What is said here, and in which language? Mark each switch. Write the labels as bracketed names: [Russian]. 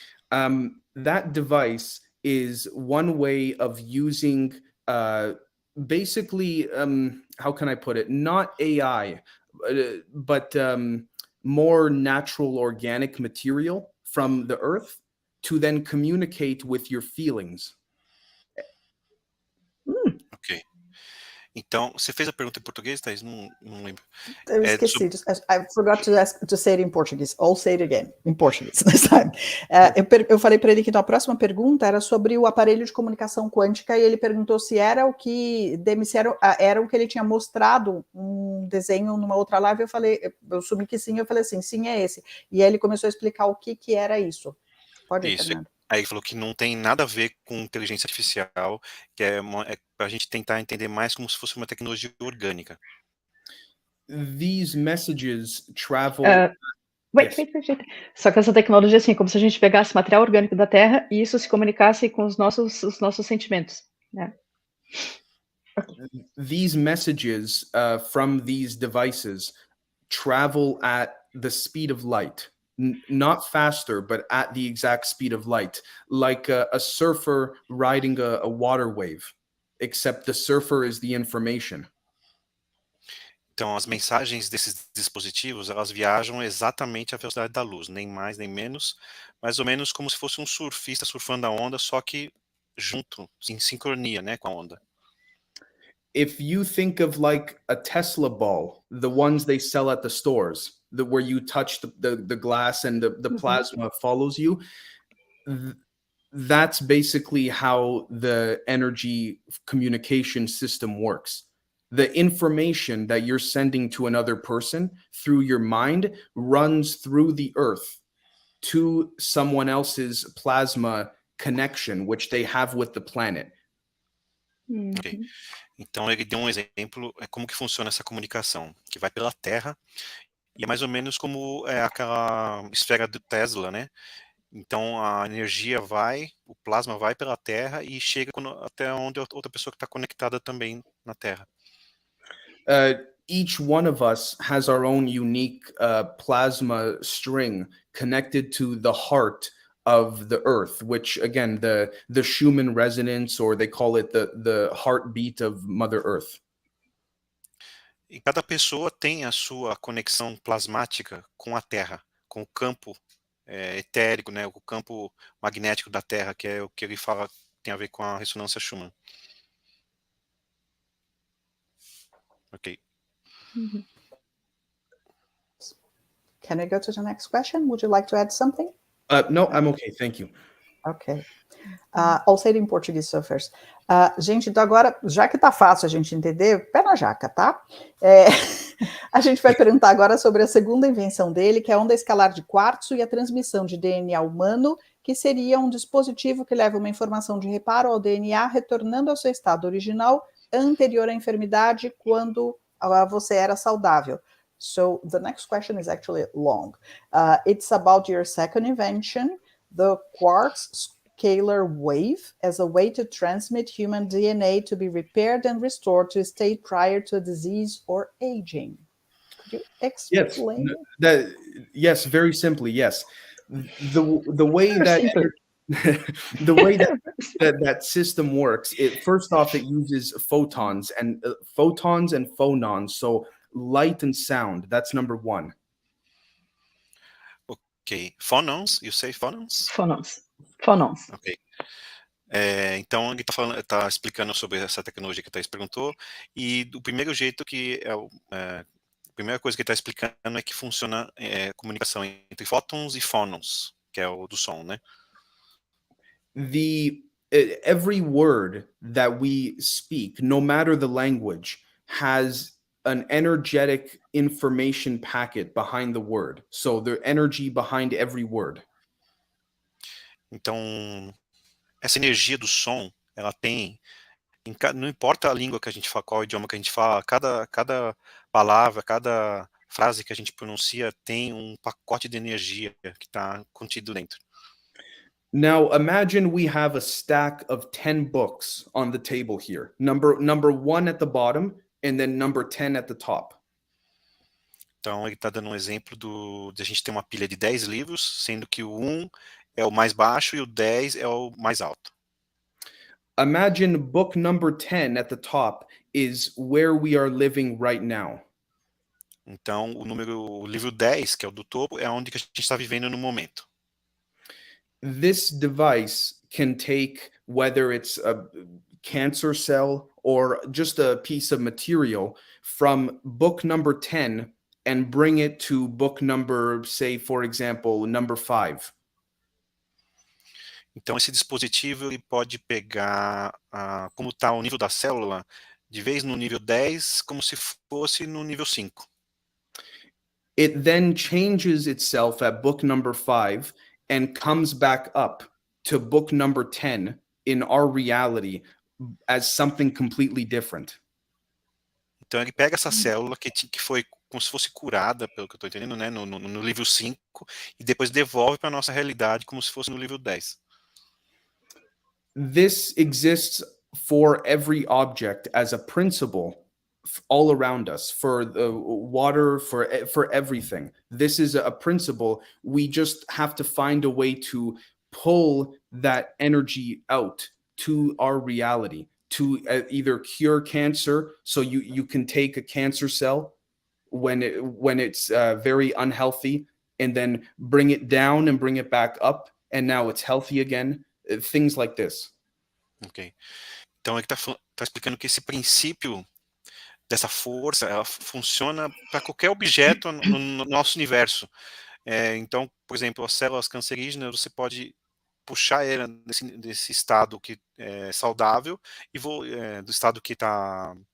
[English] That device is one way of using basically, how can I put it? Not AI, but more natural organic material from the earth to then communicate with your feelings. Ok. [Portuguese] Então, você fez a pergunta em português, Thaís? Não lembro. Eu esqueci. [English] I forgot to say it in Portuguese. I'll say it again, in Portuguese this time. [Portuguese] Eu falei para ele que a próxima pergunta era sobre o aparelho de comunicação quântica e ele perguntou se era o que Demis era o que ele tinha mostrado um desenho numa outra live. Eu assumi que sim, eu falei assim, sim, é esse. E aí ele começou a explicar o que era isso. Pode ir, Fernando. Aí ele falou que não tem nada a ver com inteligência artificial, que é para a gente tentar entender mais como se fosse uma tecnologia orgânica. [English] These messages travel... Wait. [Portuguese] Só que essa tecnologia, assim, como se a gente pegasse material orgânico da Terra e isso se comunicasse com os nossos sentimentos, né? [English] These messages from these devices travel at the speed of light. Not faster, but at the exact speed of light, like a surfer riding a water wave, except the surfer is the information. [Portuguese] Então, as mensagens desses dispositivos, elas viajam exatamente à velocidade da luz, nem mais nem menos, mais ou menos como se fosse um surfista surfando a onda, só que junto, em sincronia, né, com a onda. [English] If you think of like a Tesla ball, the ones they sell at the stores, where you touch the glass and the plasma follows you, that's basically how the energy communication system works. The information that you're sending to another person through your mind runs through the earth to someone else's plasma connection, which they have with the planet. Ok. [Portuguese] Então ele deu um exemplo, como que funciona essa comunicação, que vai pela Terra, e é mais ou menos como aquela esfera do Tesla, né? Então a energia vai, o plasma vai pela Terra e chega até onde outra pessoa que está conectada também na Terra. [English] Each one of us has our own unique plasma string connected to the heart of the earth, which again, the Schumann resonance, or they call it the heartbeat of Mother Earth. [Portuguese] E cada pessoa tem a sua conexão plasmática com a Terra, com o campo etérico, né, o campo magnético da Terra, que é o que ele fala, tem a ver com a ressonância Schumann. [English] Ok. Can I go to the next question? Would you like to add something? No, I'm okay, thank you. Ok. I'll say it in Portuguese so first. [Portuguese] Gente, então agora, já que tá fácil a gente entender, pé na jaca, tá? A gente vai perguntar agora sobre a segunda invenção dele, que é a onda escalar de quartzo e a transmissão de DNA humano, que seria um dispositivo que leva uma informação de reparo ao DNA, retornando ao seu estado original anterior à enfermidade, quando você era saudável. [English] So the next question is actually long. It's about your second invention, the quartz scalar wave, as a way to transmit human DNA to be repaired and restored to a state prior to a disease or aging. Could you explain? Yes, very simply, yes. The way that Simply. the way that system works, first off, it uses photons and phonons, so light and sound. That's number one. Ok. Phonons, you say phonons? Phonons. Ok. [Portuguese] Então ele está explicando sobre essa tecnologia que a Thais perguntou, e o primeiro jeito que a primeira coisa que ele está explicando é que funciona comunicação entre fótons e phonons, que é o do som, né? [English] Every word that we speak, no matter the language, has an energetic information packet behind the word. So the energy behind every word. [Portuguese] Então essa energia do som, ela tem, não importa a língua que a gente fala, qual idioma que a gente fala, cada palavra, cada frase que a gente pronuncia tem um pacote de energia que está contido dentro. [English] Now imagine we have a stack of 10 books on the table here. Number 1 at the bottom and then number 10 at the top. [Portuguese] Então ele está dando um exemplo de a gente ter uma pilha de 10 livros, sendo que o 1 é o mais baixo e o 10 é o mais alto. [English] Imagine book number 10 at the top is where we are living right now. [Portuguese] Então o livro 10, que é o do topo, é onde que a gente está vivendo no momento. [English] This device can take, whether it's a cancer cell or just a piece of material, from book number 10 and bring it to book number, say, for example, number 5. [Portuguese] Então esse dispositivo ele pode pegar como está o nível da célula, de vez no nível 10, como se fosse no nível 5. [English] It then changes itself at book number 5 and comes back up to book number 10 in our reality as something completely different. [Portuguese] Então ele pega essa célula que foi como se fosse curada, pelo que eu estou entendendo, né, no nível 5, e depois devolve para a nossa realidade como se fosse no nível 10. [English] This exists for every object as a principle all around us, for the water, for everything. This is a principle. We just have to find a way to pull that energy out to our reality, to either cure cancer. So you can take a cancer cell when it's very unhealthy, and then bring it down and bring it back up, and now it's healthy again. Things like this. Ok. [Portuguese] Então ele está explicando que esse princípio dessa força, ela funciona para qualquer objeto no nosso universo. Então, por exemplo, as células cancerígenas, você pode puxar ela desse estado que é saudável e do estado que está